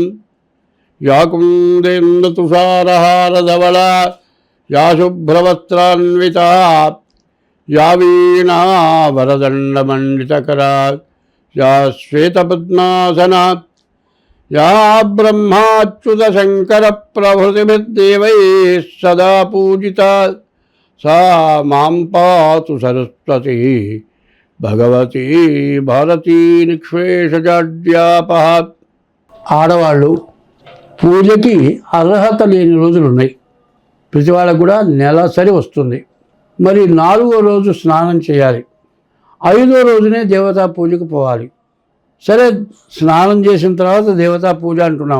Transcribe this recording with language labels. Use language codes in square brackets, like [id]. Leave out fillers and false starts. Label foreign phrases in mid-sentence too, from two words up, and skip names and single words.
[sa] या कुन्देन्दुतुषारहारधवला या शुभ्रवस्त्रान्विता या वीणावरदण्डमण्डितकरा या श्वेतपद्मासना या ब्रह्माच्युतशङ्करप्रभृतिभिर्देवैः सदा पूजिता सा मां पातु सरस्वती भगवती भारती निःशेषजाड्यापः। [te] ఆడవాళ్ళు పూజకి అర్హత లేని రోజులు ఉన్నాయి. ప్రతి వాళ్ళకు కూడా నెలసరి వస్తుంది. మరి 4వ రోజు స్నానం చేయాలి. 5వ రోజునే దేవతా పూజకు పోవాలి. సరే, స్నానం చేసిన తర్వాత దేవతా పూజ అంటున్నాం.